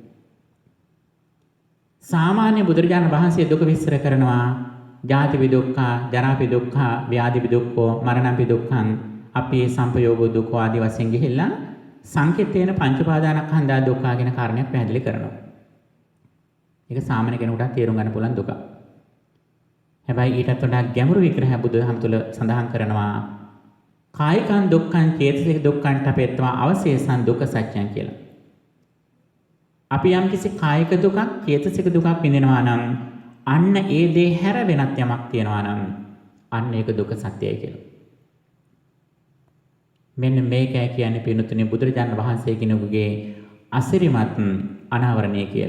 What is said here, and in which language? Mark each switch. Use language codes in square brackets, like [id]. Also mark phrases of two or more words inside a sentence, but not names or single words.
[si] සාමාන්‍ය බුදුරජාණන් වහන්සේ දුක විස්තර කරනවා [pi] ජාතිපි දුක්ඛ, ජරාපි දුක්ඛ, ව්‍යාධිපි දුක්ඛ, මරණපි දුක්ඛං, අපි සම්පයෝග දුක්ඛ [si] ආදී වශයෙන් ගිහිල්ලා [pi] සංකේතේන පංච පාදානස්කන්ධා දුක්ඛ [si] කියන කාරණයක් පැහැදිලි කරනවා. ඒක සාමාන්‍ය කෙනෙකුට තේරුම් ගන්න පුළුවන් දුක. හැබැයි ඊටත් වඩා ගැඹුරු විග්‍රහය බුදුදහම තුළ සඳහන් කරනවා [pi] කායිකං දුක්ඛං චේතසික දුක්ඛං තපෙත්වා අවශේෂං දුක්ඛ සත්‍යං [si] කියලා. අපි යම් කිසි කායික දුකක්, චේතසික දුකක් විඳිනවා නම් අන්න ඒ දේ හැර වෙනත් යමක් තියනවා නම් අන්න ඒක දුක්ඛ සත්‍යයි කියලා. මෙන්න මේකයි කියන්නේ පින්තුනේ බුදුරජාණන් වහන්සේ කෙනෙකුගේ අසිරිමත් අනාවරණය කියලා.